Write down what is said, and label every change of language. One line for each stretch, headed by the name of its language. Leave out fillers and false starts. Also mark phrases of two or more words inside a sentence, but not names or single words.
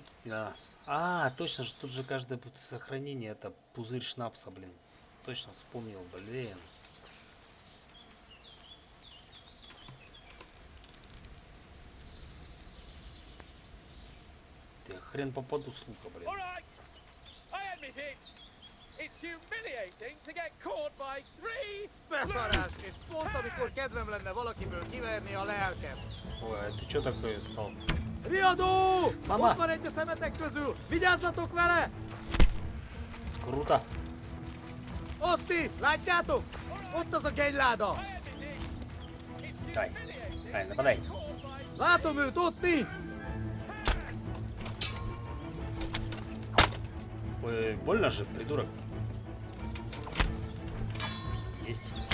Russian: А, точно же, тут же каждое сохранение это пузырь шнапса, блин. Точно вспомнил, блин. Ты хрен попаду с лука, блин.
English: It's humiliating to get caught by 3
Hungarian: Beszarás! És pont amikor kedvem lenne valakiből kiverni a lelkem.
Russian: Ой, ты чё такое стал?
Hungarian: Riadó! Mama! Ott van egy a szemetek közül! Vigyázzatok vele!
Russian: Круто!
Hungarian: Ott ti! Látjátok? Ott az a kegyláda!
Russian: Давай, нападай!
Hungarian: Látom őt, ott ti!
Russian: Ой, больно же, придурок. Есть.